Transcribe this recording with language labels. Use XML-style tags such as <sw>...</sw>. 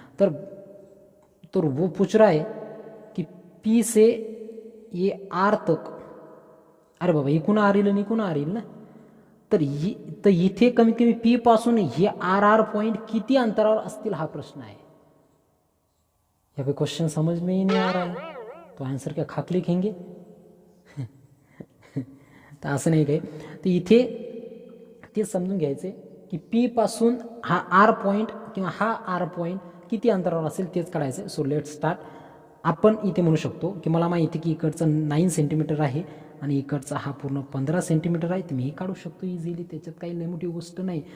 <mr>तर</mr> <hi>वो पूछ रहा है कि पी से ये आर तक,</hi> <mr>अरे बाबा इकून आर येईल आणि इकून आर येईल ना, तर इथे कमीत कमी पी पासून हे आर पॉइंट किती अंतरावर असतील हा प्रश्न आहे.</mr> <hi>या पे क्वेश्चन समझ में ही नहीं आ रहा है तो आंसर क्या खाक लिखेंगे.</hi> <mr>तर असं नाही काही, तर इथे ते समजून घ्यायचे की पी पासून हा आर पॉईंट किंवा हा आर पॉईंट किती अंतरावर असेल तेच काढायचं.</mr> <en>So let start.</en> <mr>आपण इथे म्हणू शकतो की मला माहिती की इकडचं 9 सेंटीमीटर आहे आणि इकडचा हा पूर्ण 15 सेंटीमीटर आहे, तर मी हे काढू शकतो इझिली, त्याच्यात काही लई मोठी गोष्ट नाही.</mr>